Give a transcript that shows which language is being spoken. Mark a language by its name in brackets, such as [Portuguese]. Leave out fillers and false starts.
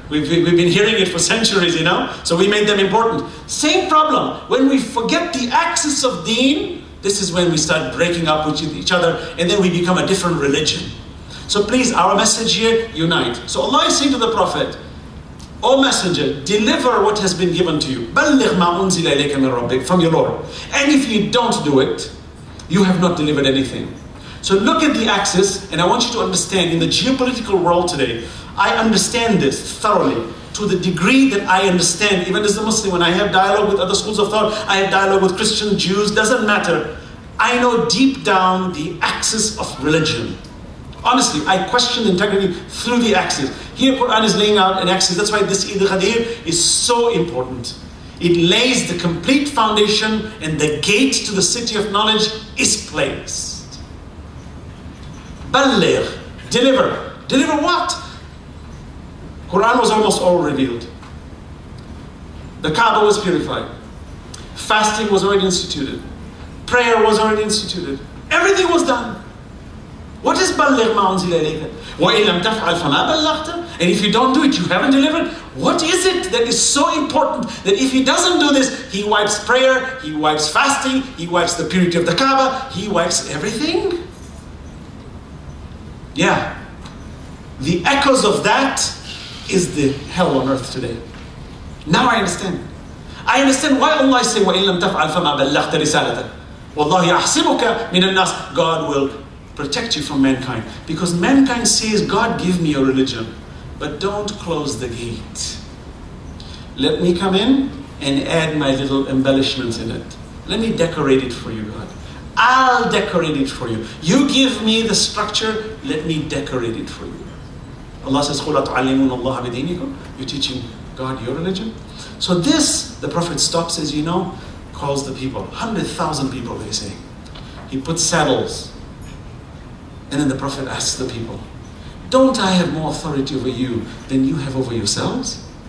[English] We've been hearing it for centuries, you know? So we made them important. Same problem. When we forget the axis of deen, this is when we start breaking up with each other, and then we become a different religion. So please, our message here, unite. So Allah is saying to the Prophet, O Messenger, deliver what has been given to you. [Arabic] بَلِّغْ مَا أُنزِلَ إِلَيْكَ مِنْ رَبِّكَ, [English] from your Lord. And if you don't do it, you have not delivered anything. So look at the axis, and I want you to understand, in the geopolitical world today, I understand this thoroughly, to the degree that I understand, even as a Muslim, when I have dialogue with other schools of thought, I have dialogue with Christian, Jews, doesn't matter. I know deep down the axis of religion. Honestly, I question the integrity through the axis. Here, Quran is laying out an axis. That's why this Eid al-Ghadir is so important. It lays the complete foundation, and the gate to the city of knowledge is placed. Balligh, deliver. Deliver what? Quran was almost all revealed. The Kaaba was purified. Fasting was already instituted. Prayer was already instituted. Everything was done. What is [Arabic] بَلِّغْ مَا أُنزِلَ إِلَيْكَ وَإِن لَمْ تَفْعَلْ فَمَا بَلَّغْتَ? [English] And if you don't do it, you haven't delivered. What is it that is so important that if he doesn't do this, he wipes prayer, he wipes fasting, he wipes the purity of the Kaaba, he wipes everything? Yeah. The echoes of that is the hell on earth today. Now I understand. I understand why Allah is saying, [Arabic] وَإِن لَمْ تَفْعَلْ فَمَا بَلَّغْتَ رِسَالَتَهُ وَاللَّهُ يَحْسِبُكَ مِنَ النَّاسِ. [English] God will protect you from mankind. Because mankind says, God, give me a religion, but don't close the gate. Let me come in and add my little embellishments in it. Let me decorate it for you, God. I'll decorate it for you. You give me the structure, let me decorate it for you. Allah says, [Arabic] قُلَ تُعَلِّمُونَ اللَّهَ بِدِينِكُمْ. [English] You're teaching God your religion. So this, the Prophet stops, as you know, calls the people. 100,000 people, they say. He puts saddles. And then the Prophet asks the people, don't I have more authority over you than you have over yourselves?